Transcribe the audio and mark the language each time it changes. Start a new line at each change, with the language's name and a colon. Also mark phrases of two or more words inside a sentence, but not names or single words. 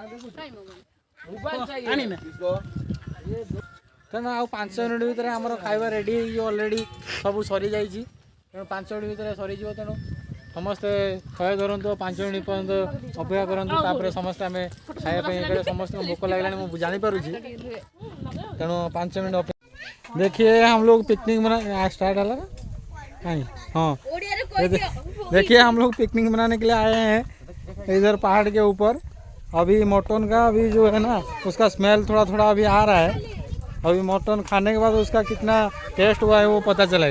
Odia: ତେଣୁ ଆଉ 5 ମିନିଟ୍ ଭିତରେ ଆମର ଖାଇବା ରେଡ଼ି ହେଇଯିବ। ଅଲରେଡ଼ି ସବୁ ସରିଯାଇଛି ତେଣୁ 5 ମିନିଟ୍ ଭିତରେ ସରିଯିବ। ତେଣୁ ସମସ୍ତେ ଖୟା ଧରନ୍ତୁ 5 ମିନିଟ୍ ପର୍ଯ୍ୟନ୍ତ ଅପେକ୍ଷା କରନ୍ତୁ। ତାପରେ ସମସ୍ତେ ଆମେ ଖାଇବା ପାଇଁ ଏକରେ ସମସ୍ତଙ୍କୁ ଭୋକ ଲାଗିଲାଣି ମୁଁ ଜାଣିପାରୁଛି। ତେଣୁ 5 ମିନିଟ୍ ଅପେକ୍ଷା।
Hindi: देखिए हम लोग पिकनिक मना स्टार्ट है नहीं हाँ देखिए हम लोग पिकनिक मनाने के लिए आए हैं इधर पहाड़ के ऊपर। अभी मटन का अभी जो है ना उसका स्मेल थोड़ा थोड़ा अभी आ रहा है। अभी मटन खाने के बाद उसका कितना टेस्ट हुआ है वो पता चलेगा।